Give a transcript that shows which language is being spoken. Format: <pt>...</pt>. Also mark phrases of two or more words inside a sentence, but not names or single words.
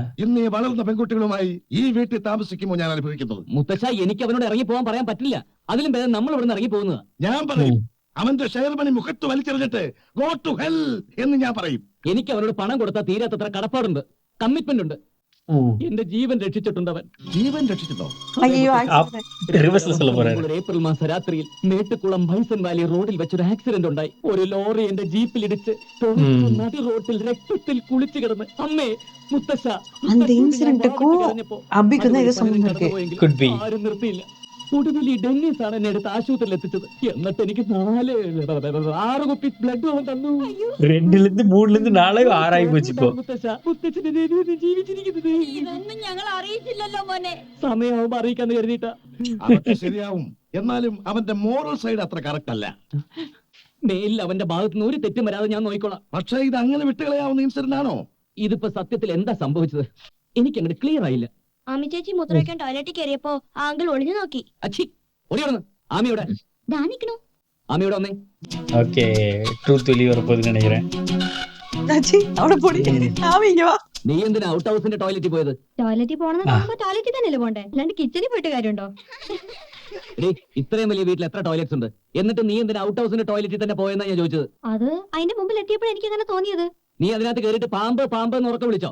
<ml>ഇന്ന് ഈ വളർന്ന പെൺകുട്ടികളുമായി ഈ വീട്ടിൽ താമസിക്കുമ്പോൾ ഞാൻ അനുഭവിക്കുന്നത്. മുത്തശ്ശ, എനിക്ക് അവനോട് ഇറങ്ങി പോകാൻ പറയാൻ പറ്റില്ല. അതിലും ഭേദം നമ്മൾ ഇവിടുന്ന് ഇറങ്ങി പോകുന്നത്. ഞാൻ പറയും, അവന്റെ</ml> <en>share money</en> <ml>മുഖത്ത് വലിച്ചെറിഞ്ഞിട്ട്</ml> <en>go to hell</en> <ml>എന്ന് ഞാൻ പറയും. എനിക്ക് അവനോട് പണം കൊടുത്താൽ തീരാത്തത്ര കടപ്പാടുണ്ട്, കമ്മിറ്റ്മെന്റ് ഉണ്ട്. എന്റെ ജീവൻ രക്ഷിച്ചിട്ടുണ്ട് അവൻ. ജീവൻ രക്ഷിച്ചതോ?</ml> <ta>ஐயோ റിവേഴ്സിൽ சொல்ல போறாரு.</ta> <ml>ഒരു ഏപ്രിൽ മാസ രാത്രിയിൽ മേട്ടുകുളം ബൈസൺ വാലി റോഡിൽ വെച്ചൊരു ആക്സിഡന്റ് ഉണ്ടായി. ഒരു ലോറി എന്റെ ജീപ്പിലിടിച്ച് നടി റോഡിൽ രക്തത്തിൽ കുളിച്ചു കിടന്ന് അമ്മേ മുത്തശ്ശ.</ml> <ta>அந்த இன்சிடென்ட்க்கும் அபிக்கு தான் ஏதோ சம்பந்தம் இருக்கு.</ta> <en>Could be.</en> <ml>ആരും നിർത്തിയില്ല. ഒടുവിൽ ഈ ഡെന്നീസ് ആണ് എന്നെ എടുത്ത് ആശുപത്രിയിൽ എത്തിച്ചത്. എന്നിട്ട് എനിക്ക് 6 കുപ്പി ബ്ലഡ് അവൻ തന്നു.</ml> <ta>2லிருந்து 3லிருந்து 4 6 പോയി ഇപ്പോ.</ta> <ml>മുത്തച്ഛന്റെ ജീവിച്ചിരിക്കുന്നത് ഇതൊന്നും ഞങ്ങൾ അറിയിച്ചില്ലല്ലോ മോനെ. സമയമാവുമ്പോ അറിയിക്കാന്ന് കരുതിയിട്ടാ. അതൊക്കെ ശരിയാവും, എന്നാലും അവന്റെ</ml> <en>moral side</en> <ml>അത്ര കറക്റ്റ് അല്ല. മേലിൽ അവന്റെ ഭാഗത്ത് നിന്ന് ഒരു തെറ്റും വരാതെ ഞാൻ നോക്കിക്കോളാം. പക്ഷേ ഇത് അങ്ങനെ വിട്ടുകളയാവുന്ന ഇൻസിഡന്റ് ആണോ? ഇതിപ്പോ സത്യത്തിൽ എന്താ സംഭവിച്ചത് എനിക്ക് അങ്ങോട്ട് ക്ലിയർ ആയില്ല. ആമി ചേച്ചി മൂത്രമൊഴിക്കാൻ ടോയ്ലറ്റിൽ കയറിയപ്പോ ആങ്കിൾ ഒളിഞ്ഞു നോക്കി. അച്ഛി ഓടിയോന്ന്. ആമിയോടെ ദാ നിക്കണു. ആമിയോടെ വന്നേ.</ml> <ta>ஓகே, ட்ரூத் வெளிய வர போகுதுன்னு நினைக்கிறேன். அச்சி அவட போடி. ஆமி இங்க வா.</ta> <ml>നീ എന്തിനാ</ml> <en>out housinte</en> <ml>ടോയ്ലറ്റിൽ പോയത്? ടോയ്ലറ്റിൽ പോണെന്ന് പറയുമ്പോ ടോയ്ലറ്റിൽ തന്നെയല്ലേ പോണ്ടേ, അല്ലാണ്ട് കിച്ചണിൽ പോയിട്ട് കാര്യമുണ്ടോ? എടീ, ഇത്രയും വലിയ വീട്ടിൽ എത്ര ടോയ്ലറ്റ്സ് ഉണ്ട്, എന്നിട്ട് നീ എന്തിനാ</ml> <en>out housinte</en> <ml>ടോയ്ലറ്റിൽ തന്നെ പോയെന്നാ ഞാൻ ചോദിച്ചത്. അത് അതിന്റെ മുമ്പിൽ എത്തിയപ്പോഴാണ് എനിക്ക് അങ്ങനെ തോന്നിയത്. നീ അതിനകത്ത് കയറിയിട്ട് പാമ്പ് പാമ്പ് എന്ന് ഉറക്കെ വിളിച്ചോ?</ml>